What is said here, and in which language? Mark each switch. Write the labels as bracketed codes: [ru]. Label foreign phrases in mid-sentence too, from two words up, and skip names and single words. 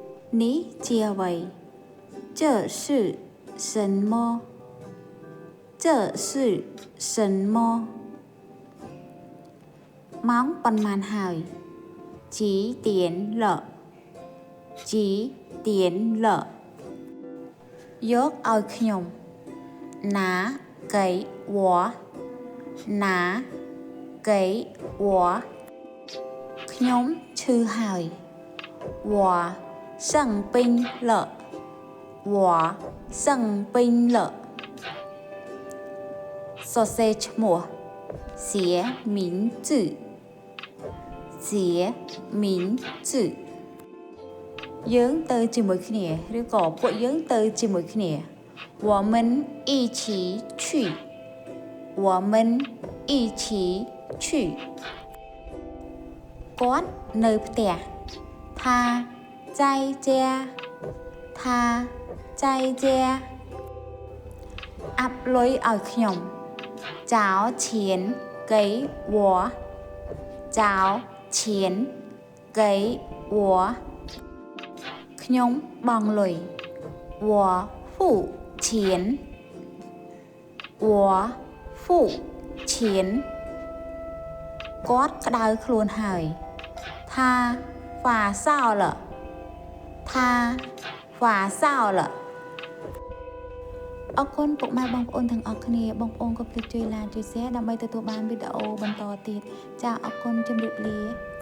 [km] នេះជាអ្វី [zh] 这是什么这是什么 [km] ម៉ោងប៉ុន្មានហើយ [zh] 几点了几点了 [km] យកឲ្យខ្ញុំ [zh] 拿给我拿给我 [km] ខ្ញុំឈឺហើយ [zh] 我生病了我生病了 [km] សរសេរឈ្មោះ [zh] 写名字写名字 [km] យើងទៅជាមួយគ្នាឬក៏ពួកយើងទៅជាមួយគ្នា [zh] 我们一起去我们一起去 [km] គាត់នៅផ្ទះ [zh] 他在家他在家 [km] អាប់លុយឲ្យខ្ញុំ [zh] 找钱给我找钱给我 [km] ខ្ញុំបង់លុយ [zh] 我付钱我付钱 [km] គាត់ក្តៅខ្លួនហើយ [zh] 他发烧了他发烧了 [km] អរគុណពុកម៉ែបងប្អូនទាំងអស់គ្នាបងប្អូនកុំភ្លេចជួយ like ជួយ share ដើម្បីទទួលបានវីដេអូបន្តទៀតចាអរគុណជម្រាបលា